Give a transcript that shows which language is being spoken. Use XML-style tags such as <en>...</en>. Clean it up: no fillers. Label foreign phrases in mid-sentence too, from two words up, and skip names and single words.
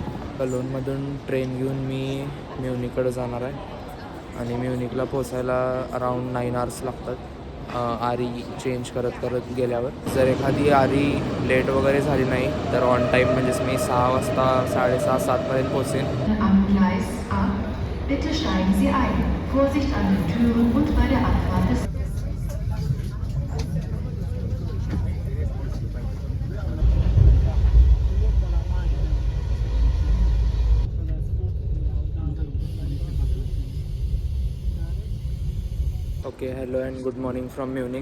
<mr>कलोनमधून ट्रेन घेऊन मी म्युनिककडे जाणार आहे आणि म्युनिकला पोचायला</mr> <en>around 9 hours</en> <mr>लागतात आरी चेंज करत करत गेल्यावर. जर एखादी आरी लेट वगैरे झाली नाही तर</mr> <en>on time</en> <mr>म्हणजेच मी 6 वाजता 6:30 7पर्यंत पोचेन.</mr> <de>Bitte steigen Sie ein. Vorsicht an den Türen und bei der Abfahrt des</de> <en>okay, hello and good morning from Munich.</en>